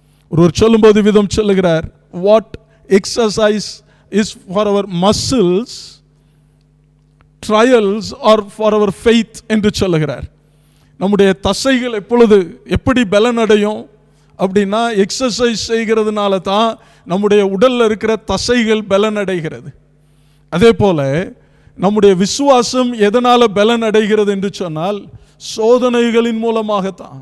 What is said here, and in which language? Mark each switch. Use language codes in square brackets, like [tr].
[ta] ஒருவர் சொல்லும்போது விதம் சொல்லுகிறார், [en] what exercise is for our muscles trials are for our faith [ta] என்று சொல்லுகிறார். நம்முடைய தசைகள் எப்பொழுது எப்படி பலனடையும் அப்படின்னா, எக்ஸசைஸ் செய்கிறதுனால தான் நம்முடைய உடலில் இருக்கிற தசைகள் பலனடைகிறது. அதே போல நம்முடைய விசுவாசம் எதனால் பலனடைகிறது என்று சொன்னால், சோதனைகளின் மூலமாகத்தான்.